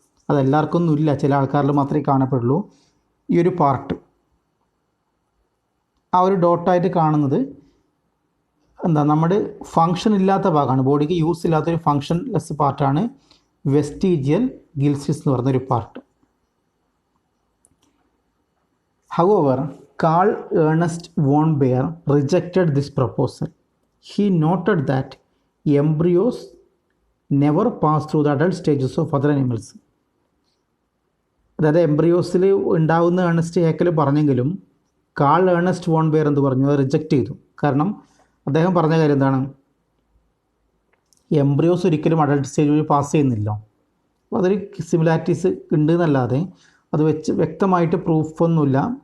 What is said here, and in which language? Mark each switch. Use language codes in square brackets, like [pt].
[ml] അതെല്ലാവർക്കും ഒന്നും ഇല്ല, ചില ആൾക്കാരിൽ മാത്രമേ കാണപ്പെടുള്ളൂ. ഈ ഒരു പാർട്ട്, ആ ഒരു ഡോട്ടായിട്ട് കാണുന്നത് നമ്മുടെ ഫങ്ഷൻ ഇല്ലാത്ത ഭാഗമാണ്. ബോഡിക്ക് യൂസ് ഇല്ലാത്തൊരു ഫങ്ഷൻ ലെസ് പാർട്ടാണ് വെസ്റ്റിജിയൽ ഗിൽ സ്ലിറ്റ്സ് എന്ന് പറഞ്ഞൊരു part. [en] However, Carl Ernst von Baer rejected this proposal. He noted that embryos never pass through the adult stages of other animals. [ml] അതായത് എംബ്രിയോസിൽ ഉണ്ടാകുന്ന ഏണസ്റ്റ് ഹേക്കൽ പറഞ്ഞെങ്കിലും കാൾ ഏണസ്റ്റ് വോൺ ബെയർ എന്ത് പറഞ്ഞു? അത് reject ചെയ്തു. കാരണം അദ്ദേഹം പറഞ്ഞ കാര്യം എന്താണ്? എംബ്രിയോസ് ഒരിക്കലും അഡൾട്ട് സ്റ്റേജ് വഴി പാസ് ചെയ്യുന്നില്ല. അപ്പോൾ അതിൽ സിമിലാരിറ്റീസ് ഉണ്ട് എന്നല്ലാതെ അത് വെച്ച് വ്യക്തമായിട്ട് പ്രൂഫൊന്നുമില്ല.